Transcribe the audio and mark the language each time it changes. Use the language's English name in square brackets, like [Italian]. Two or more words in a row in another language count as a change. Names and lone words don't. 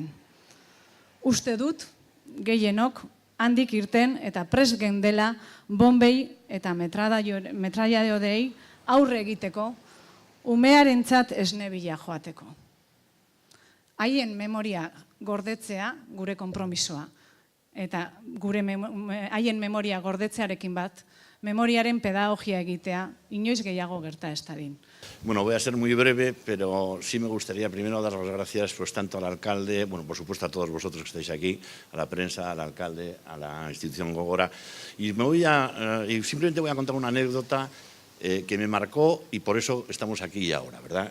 [Basque] Uste dut, gehienok, handik irten eta prest gendela bombei eta metrailadorei aurre egiteko, umearentzat esne bila joateko. Haien memoria gordetzea gure konpromisoa. Eta haien memoria gordetzearekin bat, memoriaren pedagogia egitea, inoiz gehiago gerta ez dadin. Bueno, [Spanish] voy a ser muy breve, pero sí me gustaría primero dar las gracias pues tanto al alcalde, bueno, por supuesto a todos vosotros que estáis aquí, a la prensa, al alcalde, a la institución Gogora. Y simplemente voy a contar una anécdota que me marcó y por eso estamos aquí y ahora, ¿verdad?